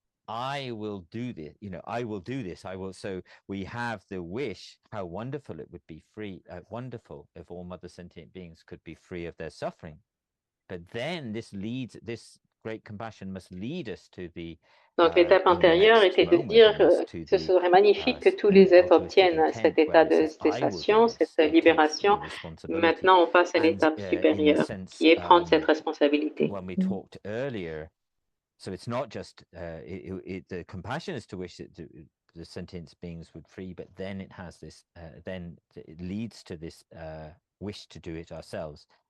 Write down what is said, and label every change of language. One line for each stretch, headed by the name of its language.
English: I will do this, I will do this. So we have the wish, how wonderful it would be wonderful if all mother sentient beings could be free of their suffering. But then this great compassion must lead us to the
French: Donc, l'étape antérieure était de dire que ce serait magnifique que tous les êtres obtiennent cet état de cessation, cette libération. Maintenant, on passe à l'étape supérieure, qui est prendre cette responsabilité.
English: When we talked earlier, so it's not just the compassion is to wish that the sentient beings would free, but then it has this, then it leads to this wish to do it ourselves.